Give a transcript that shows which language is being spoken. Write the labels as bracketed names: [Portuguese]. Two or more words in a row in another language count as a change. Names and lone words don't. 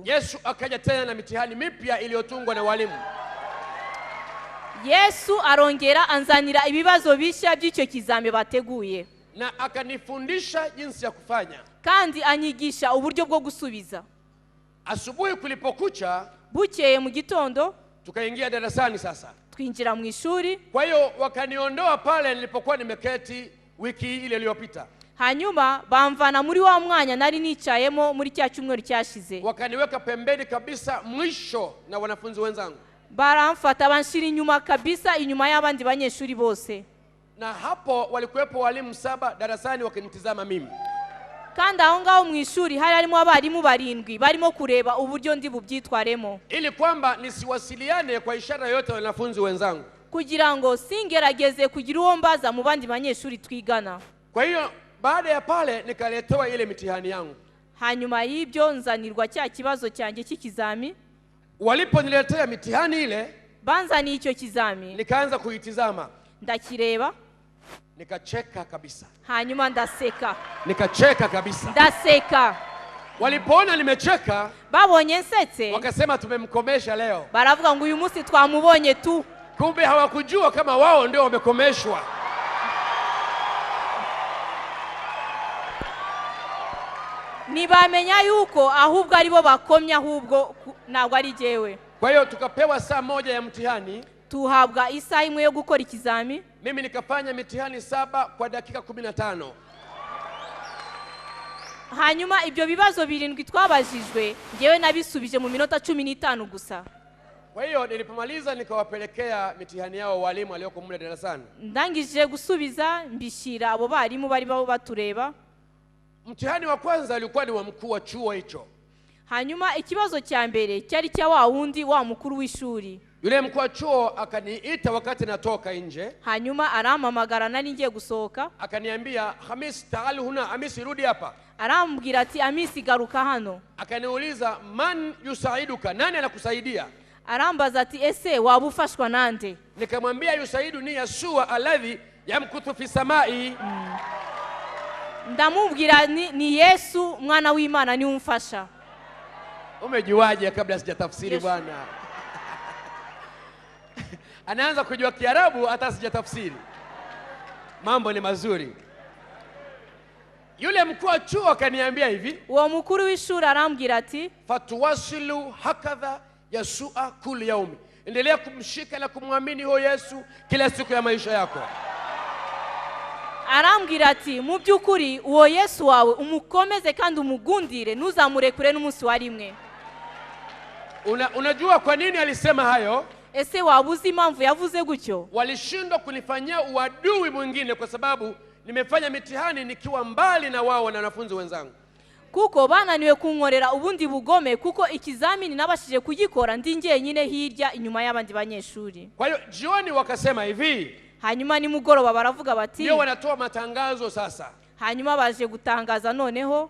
[Swahili] Yesu akaja tena na mitihani mipya iliyotungwa na walimu. [Kinyarwanda] Yesu arongera anzanira ibibazo bishya by'icyo kizame bateguye, [Swahili] na akanifundisha jinsi ya kufanya, [Kinyarwanda] kandi anyigisha uburyo bwo gusubiza. [Swahili] Asubuhi kulipokucha, [Kinyarwanda] bukeye mu gitondo [Swahili] tukaingia darasani sasa. [Kinyarwanda] twinjira mu ishuri. [Swahili] Kwa hiyo wakaniondoa pale nilipokuwa nimeketi wiki ile iliyopita. [Kinyarwanda] hanyuma bamvana muri wa mwanya nari nicayemo muri cya cyumweru cyashize, [Swahili] wakaniweka pembeni kabisa mwisho na wanafunzi wenzangu. [Kinyarwanda] baramfata banshira inyuma kabisa, inyuma y'abandi banyeshuri bose. [Swahili] Na hapo walikuwepo walimu 7 darasani wakinitizama mimi. [Kinyarwanda] kandi aho ngaho mu ishuri hari harimo abarimu 7 barimo kureba uburyo ndi bubyitwaremo, [Swahili] ili kwamba nisiwasiliane kwa ishara yote wanafunzi wenzangu, [Kinyarwanda] kugira ngo singerageze kugira uwo mbaza mu bandi banyeshuri twigana. [Swahili] Kwa hiyo baada ya pale nikaletewa ile mitihani yangu. [Kinyarwanda] hanyuma y'ibyo nzanirwa cya kibazo cyanjye cy'ikizami. [Swahili] Waliponiletea mitihani ile, [Kinyarwanda] banzaniye icyo kizami, [Swahili] nikaanza kuitizama, [Kinyarwanda] ndakireba, [Swahili] nikacheka kabisa. [Kinyarwanda] hanyuma ndaseka, [Swahili] Nikacheka kabisa. [Kinyarwanda] ndaseka. [Swahili] Walipoona nimecheka, [Kinyarwanda] babonye nsetse, [Swahili] wakasema tumemkomesha leo. [Kinyarwanda] baravuga ngo uyu munsi twamubonye tu. [Swahili] Kumbe hawakujua kama wao ndio wamekomeshwa. [Kinyarwanda] Nibamenya yuko ahubwo aribo bakomye, ahubwo ntabwo ari jewe. [Swahili] Kwa hiyo tukapewa saa 1 ya mtihani. [Kinyarwanda] tuhabwa isaha imwe yo gukora ikizami. [Swahili] Mimi nikafanya mitihani 7 kwa dakika 15. [Kinyarwanda] hanyuma ibyo bibazo 7 twabajijwe ngewe nabisubije mu minota 15 gusa. [Swahili] Kwa hiyo nilipomaliza nikawapelekea mitihani yao walimu walioko mule darasani. [Kinyarwanda] ndangije gusubiza mbishira abo barimu bari batureba. [Swahili] Mtihani wa kwanza ulikuwa ni wa mkuu wa chuo hicho. [Kinyarwanda] hanyuma ikibazo cya mbere cyari cya wa wundi wa mukuru w'ishuri. [Swahili] Yule mkuu wa chuo akaniita wakati natoka nje. [Kinyarwanda] hanyuma arampamagara nari ngiye gusohoka. [Swahili] Akaniambia, Hamis, [Arabic] تعال هنا. [Swahili] Hamis, rudi hapa. [Kinyarwanda] Arambwira ati, Hamisi garuka hano. [Swahili] Akaniuliza, [Arabic] من يساعدك, [Swahili] nani anakusaidia? [Kinyarwanda] Arambaza ati, ese waba ufashwa nande? [Arabic] Nikamwambia, يساعدني يشوع الذي يمكث في السماء. [Kinyarwanda] Ndamubwira ni Yesu mwana w'Imana ni umfasha. [Swahili] Umejuaje kabla sijatafsiri bwana? Anaanza kujua Kiarabu hata sijatafsiri. Mambo ni mazuri. Yule mkuu wa chuo akaniambia hivi, [Kinyarwanda] uwo mukuru w'ishuri arambwira ati, [Arabic] فتواصل هكذا يشوع كل يوم. [Swahili] Endelea kumshika na kumwamini huyo Yesu kila siku ya maisha yako. [Kinyarwanda] arambwira ati, mu by'ukuri uwo Yesu wawe umukomeze kandi umugundire, ntuzamurekure n'umunsi wa rimwe. [Swahili] Unajua kwa nini alisema hayo? [Kinyarwanda] Ese waba uzi impamvu yavuze gutyo? [Swahili] Walishindwa kunifanyia uadui mwingine kwa sababu nimefanya mitihani nikiwa mbali na wao na wanafunzi wenzangu. [Kinyarwanda] Kuko bananiwe kunkorera ubundi bugome, kuko ikizamini nabashije kugikora ndi njyenyine hirya inyuma y'abandi banyeshuri. [Swahili] Kwa hiyo jioni wakasema hivi, [Kinyarwanda] hanyuma ni mugoroba baravuga bati, [Swahili] ndio wanatoa matangazo sasa. [Kinyarwanda] hanyuma baje gutangaza noneho,